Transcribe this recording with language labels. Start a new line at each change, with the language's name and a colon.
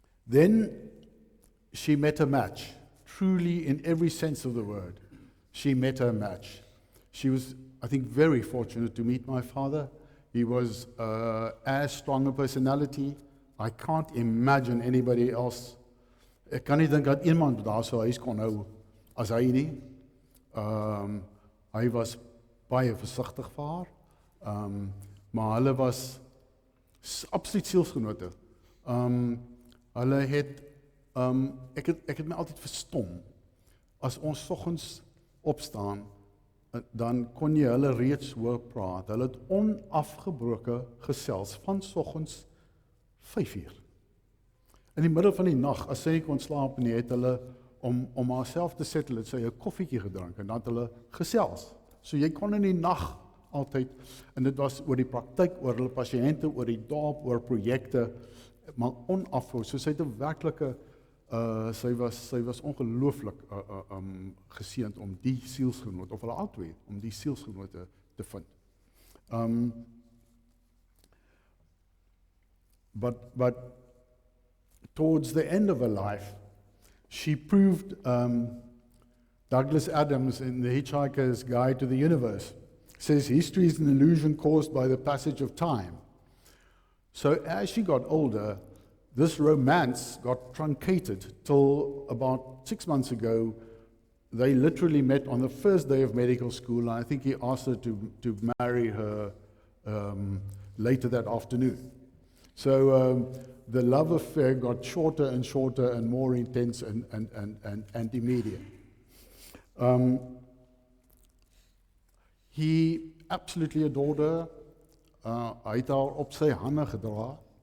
English: Then she met a match, truly in every sense of the word. She met her match. She was, I think, very fortunate to meet my father. He was as strong a personality. I can't imagine anybody else.
Afrikaans: Ek kan nie dink dat iemand daar so huis kon hou as hy nie. Hy was baie versigtig vir haar. Maar hulle was absoluut sielsgenote. Hulle het ek het my altyd verstom. As ons soggens opstaan, dan kon jy hulle reeds hoor praat. Hulle het onafgebroke gesels van soggens 5:00. In die middel van die nag, as sy nie kon slaap nie, het hulle om haarself te settle, het sy 'n koffietjie gedrink en dan het hulle gesels. So jy kon in die nag altyd, en dit was oor die praktyk, oor hulle pasiënte, oor die dorp, oor projekte, maar onafhou. So sy het 'n werklike sy was ongelooflik geseënd om die sielsgenoot, of hulle albei, om die sielsgenote te vind.
English: But towards the end of her life, she proved Douglas Adams in The Hitchhiker's Guide to the Universe says history is an illusion caused by the passage of time. So as she got older, this romance got truncated till about 6 months ago. They literally met on the first day of medical school, and I think he asked her to marry her later that afternoon. So the love affair got shorter and shorter and more intense and immediate. He absolutely adored her.
Afrikaans: Hy het haar op sy hande gedra.